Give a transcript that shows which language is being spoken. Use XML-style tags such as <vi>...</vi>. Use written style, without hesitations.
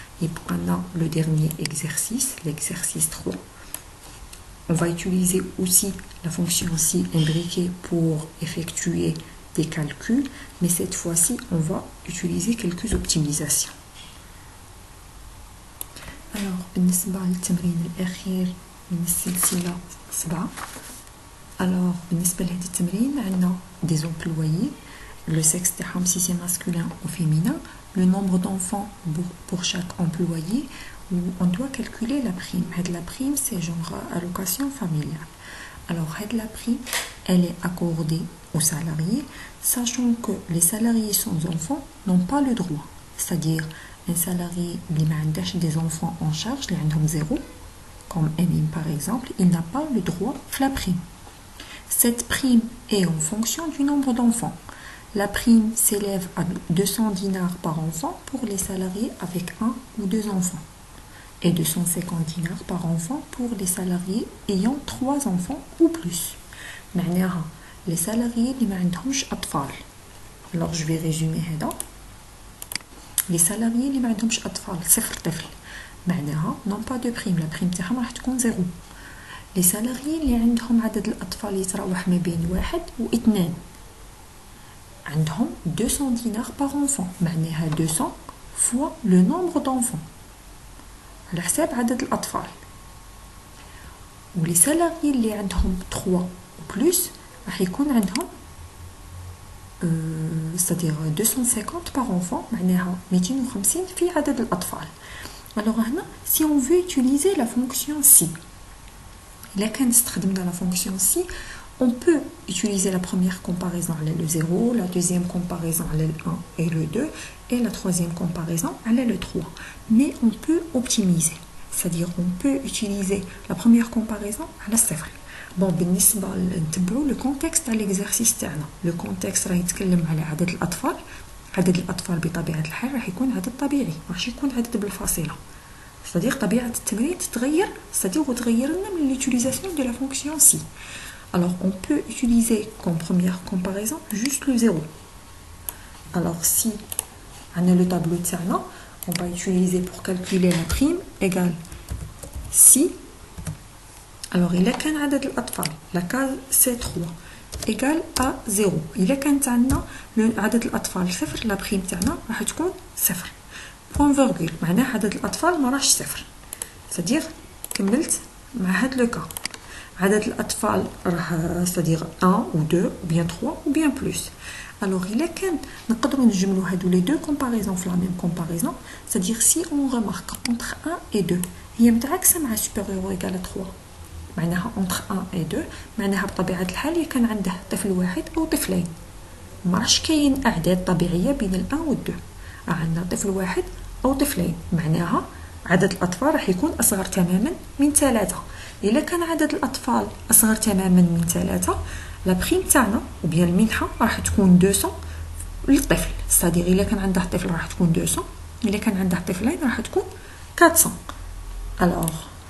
<fr>Et pendant le dernier exercice, l'exercice 3, on va utiliser aussi la fonction si imbriquée pour effectuer des calculs, mais cette fois-ci on va utiliser quelques optimisations. alors</fr> <ar>بالنسبة للتمرين الأخير من السلسلة 7.</ar> <fr>alors</fr> <ar>بالنسبة لهذا التمرين عندنا</ar> <fr>des employés, le sexe</fr> <ar>تاعهم</ar> <fr>si c'est masculin ou féminin, le nombre d'enfants pour chaque employé, où on doit calculer la prime. La prime c'est genre allocation familiale. alors la prime elle est accordée aux salariés, sachant que les salariés sans enfants n'ont pas le droit. c'est-à-dire un salarié qui n'a des enfants en charge, qui a 0, comme Emine par exemple, il n'a pas le droit à la prime. Cette prime est en fonction du nombre d'enfants. La prime s'élève à 200 dinars par enfant pour les salariés avec 1 ou 2 enfants et 250 dinars par enfant pour les salariés ayant 3 enfants ou plus.</fr> <ar>معناها</ar> <fr>les salariés</fr> <ar>اللي ما عندهمش أطفال.</ar> <fr>alors je vais résumer</fr> <ar>هذا.</ar> <fr>les salariés</fr> <ar>اللي ما عندهمش أطفال 0 طفل معناها</ar> <fr>non pas de prime. la prime</fr> <ar>تاعهم راح تكون 0.</ar> <fr>les salariés</fr> <ar>اللي عندهم عدد الأطفال يتراوح ما بين 1 و 2 عندهم</ar> <fr>200 dinars par enfant</fr> <ar>معناها</ar> <fr>200 fois le nombre d'enfants</fr> <ar>على حساب عدد الأطفال. و</ar> <fr>les salariés</fr> <ar>اللي عندهم</ar> <fr>3 ou plus</fr> <ar>راح يكون عندهم</ar> <fr>c'est-à-dire 250 par enfant</fr> <ar>معناها 250 في عدد الأطفال.</ar> <fr>alors</fr> <ar>هنا</ar> <fr>si on veut utiliser la fonction si,</fr> <ar>إلا كان استخدمنا</ar> <fr>la fonction si, on peut utiliser la première comparaison على le 0, la deuxième comparaison على le 1 et le 2 et la troisième comparaison على le 3. mais on peut optimiser, c'est-à-dire on peut utiliser la première comparaison</fr> <ar>على الصفر.</ar> <fr>bon</fr> <ar>بالنسبة نتبعوا</ar> <fr>le contexte تاع l'exercice تاعنا. le contexte</fr> <ar>راه يتكلم على عدد الأطفال. عدد الأطفال بطبيعة الحال راح يكون عدد طبيعي، ماش يكون عدد بالفاصلة.</ar> <fr>c'est-à-dire</fr> <ar>طبيعة التمرين تتغير،</ar> <fr>c'est-à-dire</fr> <ar>وتغير لنا من</ar> <fr>l'utilisation de la fonction si. alors on peut utiliser comme première comparaison juste le 0. alors si on a le tableau</fr> <ar>تاعنا,</ar> <fr>on va utiliser pour calculer la prime égale si. alors</fr> <ar>إلا كان عدد الأطفال</ar> <fr>la case c'est 3 égale à 0.</fr> <ar>إلا كانت عندنا عدد الأطفال 0</ar> <fr>la prime</fr> <ar>تاعنا راح تكون 0.</ar> <fr>point virgule</fr> <ar>معناه عدد الأطفال ما راحش 0. c'est-à-dire كملت مع هاد لو كا. عدد الأطفال راح</ar> <fr>c'est-à-dire 1 ou 2 ou bien 3 ou bien plus.</fr> <ar>alors إلا كان نقدروا نجملوا هادو</ar> <fr>les deux comparaisons في la même comparaison, c'est-à-dire si on remarque entre 1 et 2</fr> <ar>هي متعاكسة مع</ar> <fr>supérieur ou égal à 3</fr> <ar>معناها</ar> <fr>entre 1 et 2</fr> <ar>معناها بطبيعة الحال كان عنده طفل واحد أو طفلين ما راحش كاين أعداد طبيعية بين الأن والدو عندنا طفل واحد أو طفلين معناها عدد الأطفال راح يكون أصغر تماما من 3 إلا كان عدد الأطفال أصغر تماما من 3 لا بريم تاعنا وبيان المنحة راح تكون 200 للطفل ستادير إلا كان عنده طفل راح تكون 200 إلا كان عنده طفلين راح تكون 400 alors</ar>